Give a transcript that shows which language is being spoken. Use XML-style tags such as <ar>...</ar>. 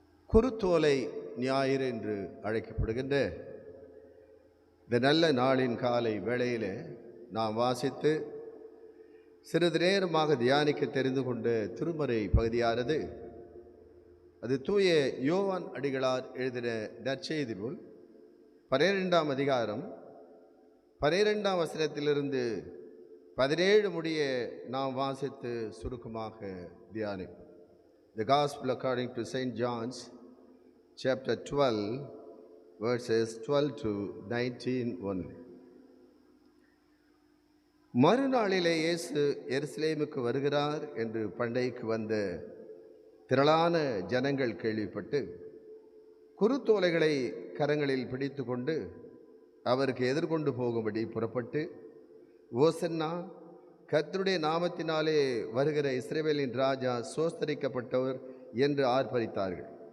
<ta>குருத்தோலை ஞாயிறு என்று அழைக்கப்படுகின்ற இந்த நல்ல நாளின் காலை வேளையிலே நாம் வாசித்து சிறிது நேரமாக தியானிக்க தெரிந்து கொண்ட திருமறை பகுதியானது அது தூய யோவான் அடிகளார் எழுதின நற்செய்தி நூல் 12ஆம் அதிகாரம் 12ஆம் வசனத்திலிருந்து 17 முடிய நாம் வாசித்து சுருக்கமாக தியானிப்போம்.</ta> <en>The Gospel according to St. John's chapter 12 verses 12 to 19 only.</en> <ta>மறுநாளிலே இயேசு எருசலேமுக்கு வருகிறார் என்று பண்டைக்கு வந்த திரளான ஜனங்கள் கேள்விப்பட்டு குருத்தோலைகளை கரங்களில் பிடித்து கொண்டு அவருக்கு எதிர்கொண்டு போகும்படி புறப்பட்டு, ஓசன்னா, கர்த்தருடைய நாமத்தினாலே வருகிற இஸ்ரவேலின் ராஜா சோஸ்தரிக்கப்பட்டவர் என்று ஆர்ப்பரித்தார்கள்.</ta>